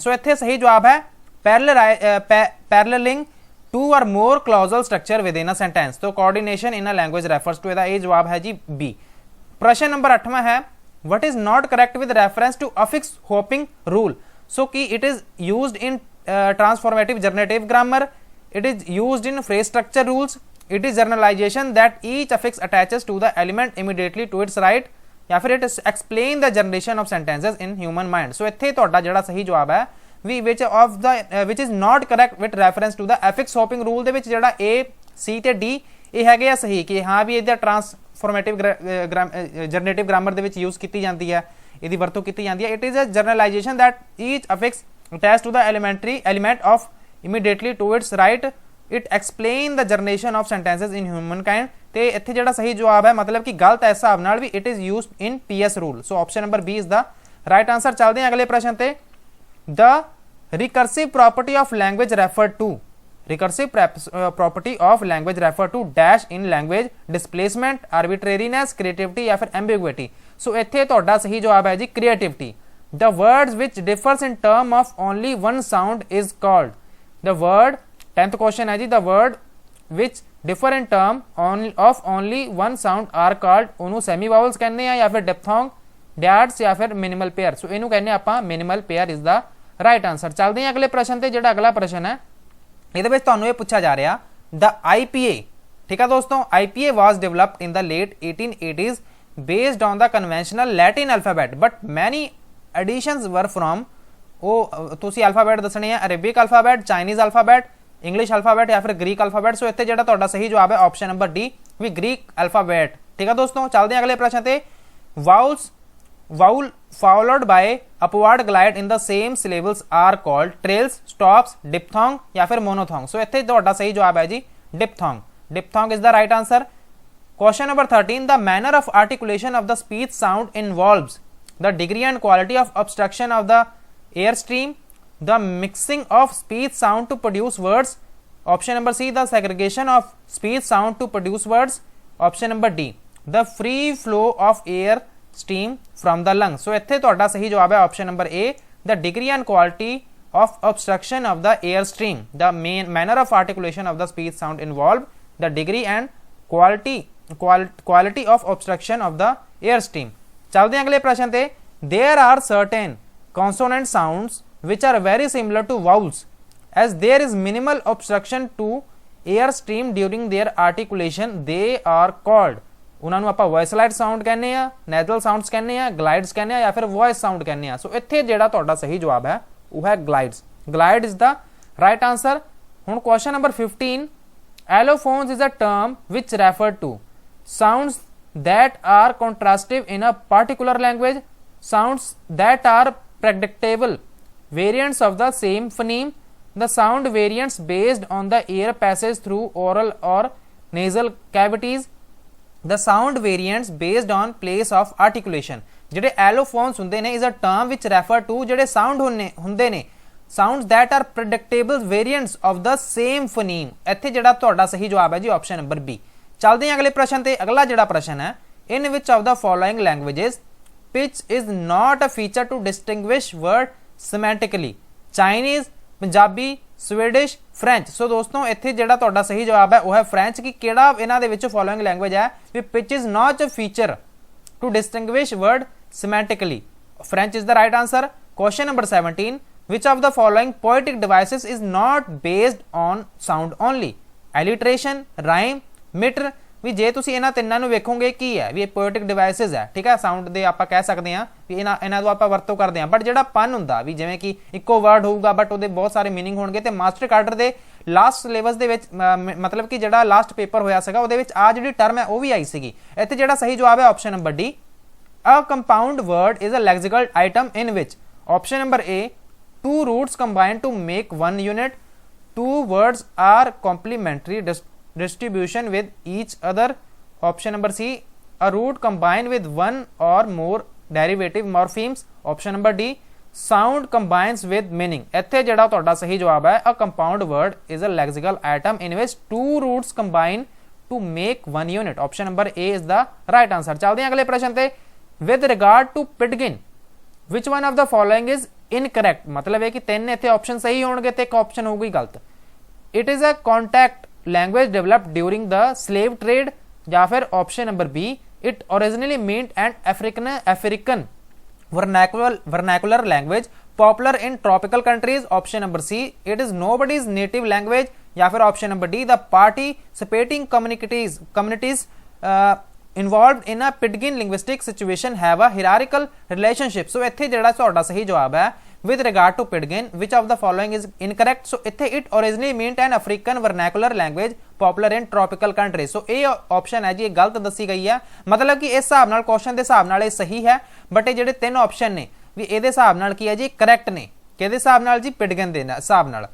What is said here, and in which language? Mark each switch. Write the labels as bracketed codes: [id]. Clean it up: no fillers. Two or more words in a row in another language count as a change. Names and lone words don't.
[en] सो [pa] ਇੱਥੇ ਸਹੀ ਜਵਾਬ ਹੈ [en] paralleling two or more clausal structure within a sentence. तो coordination in a language refers to, ए [pa] ਜਵਾਬ ਹੈ ਜੀ [en] बी। [pa] ਪ੍ਰਸ਼ਨ ਨੰਬਰ 8ਵਾਂ ਹੈ, [en] what is not correct with reference to affix hopping rule. सो की it is used in transformative generative grammar, it is used in phrase structure rules, it is generalization that each affix attaches to the element immediately to its right, [pa] ਜਾਂ ਫਿਰ [en] it explain the generation of sentences in human mind. [pa] ਸੋ ਇੱਥੇ ਤੁਹਾਡਾ ਜਿਹੜਾ ਸਹੀ ਜਵਾਬ ਹੈ ਵੀ [en] which of the which is not correct with reference to the affix hopping rule [pa] ਦੇ ਵਿੱਚ ਜਿਹੜਾ A C ਤੇ D ਇਹ ਹੈਗੇ ਆ ਸਹੀ ਕਿ ਹਾਂ ਵੀ ਇਹਦਾ [en] transformative generative grammar [pa] ਦੇ ਵਿੱਚ ਯੂਜ਼ ਕੀਤੀ ਜਾਂਦੀ ਹੈ, ਇਹਦੀ ਵਰਤੋਂ ਕੀਤੀ ਜਾਂਦੀ ਹੈ। [en] it is a generalization that each affix attach to the element of immediately to its right it explain the generation of sentences in human kind. [pa] ਤੇ ਇੱਥੇ ਜਿਹੜਾ ਸਹੀ ਜਵਾਬ ਹੈ ਮਤਲਬ ਕਿ ਗਲਤ ਇਸ ਹਿਸਾਬ ਨਾਲ ਵੀ [en] it is used in PS rule. so option number B is the right answer. [pa] ਚੱਲਦੇ ਹਾਂ ਅਗਲੇ ਪ੍ਰਸ਼ਨ ਤੇ। [en] The recursive property of language referred to dash in language displacement, arbitrariness, creativity [pa] ਜਾਂ ਫਿਰ [en] ambiguity। so [pa] ਇੱਥੇ ਤੁਹਾਡਾ ਸਹੀ ਜਵਾਬ ਹੈ ਜੀ [en] creativity। the words which differs in term of only one sound is called the word 10th question [pa] ਹੈ ਜੀ [en] the word which differ in term of only one sound are called ਉਹਨੂੰ semi vowels [pa] ਕਹਿੰਦੇ ਆ ਜਾਂ ਫਿਰ [en] diphthong, dyad [pa] ਜਾਂ ਫਿਰ [en] minimal pair। [pa] so ਇਹਨੂੰ ਕਹਿੰਦੇ ਆਪਾਂ [en] minimal pair is the right answer. [pa] ਚੱਲਦੇ ਹਾਂ ਅਗਲੇ ਪ੍ਰਸ਼ਨ ਤੇ। ਜਿਹੜਾ ਅਗਲਾ ਪ੍ਰਸ਼ਨ ਹੈ ਇਹਦੇ ਵਿੱਚ ਤੁਹਾਨੂੰ ਇਹ ਪੁੱਛਿਆ ਜਾ ਰਿਹਾ [en] ਦ IPA, [pa] ਠੀਕ ਹੈ ਦੋਸਤੋ, [en] IPA was developed in the late 1880s based on the conventional Latin alphabet but many additions were from, [pa] ਉਹ ਤੁਸੀਂ ਅਲਫਾਬੈਟ ਦੱਸਣੇ ਆ [en] Arabic alphabet, Chinese alphabet, English alphabet [pa] ਜਾਂ ਫਿਰ [en] Greek alphabet. [pa] ਸੋ ਇੱਥੇ ਜਿਹੜਾ ਤੁਹਾਡਾ ਸਹੀ ਜਵਾਬ ਹੈ [en] option number D [pa] ਵੀ [en] Greek alphabet, [pa] ਠੀਕ ਹੈ ਦੋਸਤੋ। ਚੱਲਦੇ ਹਾਂ ਅਗਲੇ ਪ੍ਰਸ਼ਨ ਤੇ। [en] Vowel followed by upward glide in the same syllables are called trills, stops, diphthong [hi] या फिर [en] monophthong। so [pa] ਇੱਥੇ ਤੁਹਾਡਾ ਸਹੀ ਜਵਾਬ ਹੈ ਜੀ diphthong। [en] diphthong is the right answer। question number 13 the manner of articulation of the speech sound involves the degree and quality of obstruction of the airstream, the mixing of speech sound to produce words, option number C the segregation of speech sound to produce words, option number D the free flow of air stream from the lungs। so [pa] ਇੱਥੇ ਤੁਹਾਡਾ ਸਹੀ ਜਵਾਬ ਹੈ [en] option number A the degree and quality of obstruction of the air stream, the main manner of articulation of the speech sound involved the degree and quality of obstruction of the air stream। [pa] ਚੱਲਦੇ ਹਾਂ ਅਗਲੇ ਪ੍ਰਸ਼ਨ ਤੇ। [en] there are certain consonant sounds which are very similar to vowels as there is minimal obstruction to air stream during their articulation, they are called [pa] ਉਹਨਾਂ ਨੂੰ ਆਪਾਂ [en] voiceslide sound [pa] ਕਹਿੰਦੇ ਆ, [en] nasal sounds [pa] ਕਹਿੰਦੇ ਆ, [en] ਗਲਾਈਡਸ [pa] ਕਹਿੰਦੇ ਆ ਜਾਂ ਫਿਰ [en] voice sound [pa] ਕਹਿੰਦੇ ਆ। ਸੋ ਇੱਥੇ ਜਿਹੜਾ ਤੁਹਾਡਾ ਸਹੀ ਜਵਾਬ ਹੈ ਉਹ ਹੈ ਗਲਾਈਡਸ। [en] glide is the right answer. [pa] ਹੁਣ [en] question number 15 allophones is a term which refer to sounds that are contrastive in a particular language, sounds that are predictable variants of the same phoneme, the sound variants based on the air passage through oral or nasal cavities, the sound variants based on place of articulation। [pa] ਜਿਹੜੇ ਐਲੋਫੋਨਸ ਹੁੰਦੇ ਨੇ [en] is a term which refer to [pa] ਜਿਹੜੇ ਸਾਊਂਡ ਹੁੰਦੇ ਨੇ [en] sounds that are predictable variants of the same phoneme। [pa] ਇੱਥੇ ਜਿਹੜਾ ਤੁਹਾਡਾ ਸਹੀ ਜਵਾਬ ਹੈ ਜੀ [en] option number B. [pa] ਚੱਲਦੇ ਹਾਂ ਅਗਲੇ ਪ੍ਰਸ਼ਨ ਤੇ। ਅਗਲਾ ਜਿਹੜਾ ਪ੍ਰਸ਼ਨ ਹੈ [en] in which of the following languages pitch is not a feature to distinguish word semantically, Chinese, [pa] ਪੰਜਾਬੀ, ਸਵੀਡਿਸ਼, ਫ੍ਰੈਂਚ। ਸੋ ਦੋਸਤੋ ਇੱਥੇ ਜਿਹੜਾ ਤੁਹਾਡਾ ਸਹੀ ਜਵਾਬ ਹੈ ਉਹ ਹੈ ਫ੍ਰੈਂਚ। ਕਿ ਕਿਹੜਾ ਇਹਨਾਂ ਦੇ ਵਿੱਚ [en] following language [pa] ਹੈ ਵੀ [en] pitch is not a feature to distinguish word semantically, French is the right answer. question number 17 which of the following poetic devices is not based on sound only, alliteration, rhyme, meter. [pa] ਵੀ ਜੇ ਤੁਸੀਂ ਇਹਨਾਂ ਤਿੰਨਾਂ ਨੂੰ ਵੇਖੋਗੇ ਕੀ ਹੈ ਵੀ ਇਹ [en] poetic devices [pa] ਹੈ, ਠੀਕ ਹੈ, ਸਾਊਂਡ ਦੇ ਆਪਾਂ ਕਹਿ ਸਕਦੇ ਹਾਂ ਵੀ ਇਹਨਾਂ ਤੋਂ ਆਪਾਂ ਵਰਤੋਂ ਕਰਦੇ ਹਾਂ। ਬਟ ਜਿਹੜਾ ਪਨ ਹੁੰਦਾ ਵੀ ਜਿਵੇਂ ਕਿ ਇੱਕੋ ਵਰਡ ਹੋਊਗਾ ਬਟ ਉਹਦੇ ਬਹੁਤ ਸਾਰੇ ਮੀਨਿੰਗ ਹੋਣਗੇ। ਤੇ ਮਾਸਟਰ ਕਾਡਰ ਦੇ ਲਾਸਟ ਸਿਲੇਬਸ ਦੇ ਵਿੱਚ ਮਤਲਬ ਕਿ ਜਿਹੜਾ ਲਾਸਟ ਪੇਪਰ ਹੋਇਆ ਸੀਗਾ ਉਹਦੇ ਵਿੱਚ ਆ ਜਿਹੜੀ ਟਰਮ ਹੈ ਉਹ ਵੀ ਆਈ ਸੀਗੀ। ਇੱਥੇ ਜਿਹੜਾ ਸਹੀ ਜਵਾਬ ਹੈ [en] option number D a compound word is a lexical item in which, option number A two roots combine to make one unit, two words are complementary distribution with each other, option number C a root combined with one or more derivative morphemes, option number D sound combines with meaning। [pa] ਇੱਥੇ ਜਿਹੜਾ ਤੁਹਾਡਾ ਸਹੀ ਜਵਾਬ ਹੈ [en] a compound word is a lexical item in which two roots combine to make one unit, option number A is the right answer। [pa] ਚੱਲਦੇ ਹਾਂ ਅਗਲੇ ਪ੍ਰਸ਼ਨ ਤੇ। [en] with regard to pidgin which one of the following is incorrect, [pa] ਮਤਲਬ ਹੈ ਕਿ ਤਿੰਨ ਇੱਥੇ ਆਪਸ਼ਨ ਸਹੀ ਹੋਣਗੇ ਤੇ ਇੱਕ ਆਪਸ਼ਨ ਹੋਊਗੀ ਗਲਤ। [en] it is a contact language developed during the slave trade [pa] ਜਾਂ ਫਿਰ [en] option number B it originally meant an African vernacular language popular in tropical countries, option number C it is nobody's native language [pa] ਜਾਂ ਫਿਰ [en] option number D the participating communities involved in a pidgin linguistic situation have a hierarchical relationship. [pa] ਸੋ ਇੱਥੇ ਜਿਹੜਾ ਤੁਹਾਡਾ ਸਹੀ ਜਵਾਬ ਹੈ [en] with regard to Pidgin, which of the following is incorrect? So ਇੱਥੇ it originally meant an African vernacular language popular in tropical countries। [pa] so ਇਹ ਆਪਸ਼ਨ ਹੈ ਜੀ ਇਹ ਗਲਤ ਦੱਸੀ ਗਈ ਹੈ, ਮਤਲਬ ਕਿ ਇਸ ਹਿਸਾਬ ਨਾਲ ਕੁਐਸਚਨ ਦੇ ਹਿਸਾਬ ਨਾਲ ਇਹ ਸਹੀ ਹੈ, ਬਟ ਇਹ ਜਿਹੜੇ ਤਿੰਨ ਆਪਸ਼ਨ ਨੇ ਵੀ ਇਹਦੇ ਹਿਸਾਬ ਨਾਲ ਕੀ ਹੈ ਜੀ ਕਰੈਕਟ ਨੇ, ਕਿਹਦੇ ਹਿਸਾਬ ਨਾਲ ਜੀ Pidgin ਦੇ ਹਿਸਾਬ ਨਾਲ।